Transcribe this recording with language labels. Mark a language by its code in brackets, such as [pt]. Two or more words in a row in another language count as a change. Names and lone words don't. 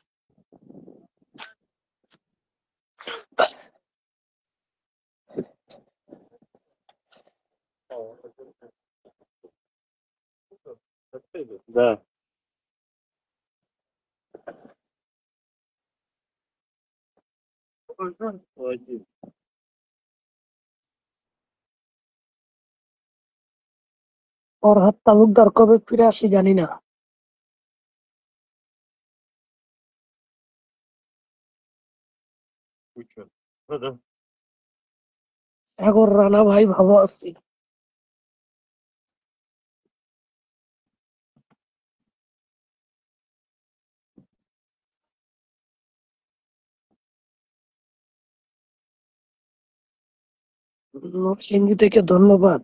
[ru] Да. Молодец. [bn] ওর হাত তালুকদার কবে ফিরে আসি জানি না। [ru] Куча. Да-да. [bn] এখন রানা ভাই ভালো আছি। নরসিংদী থেকে ধন্যবাদ।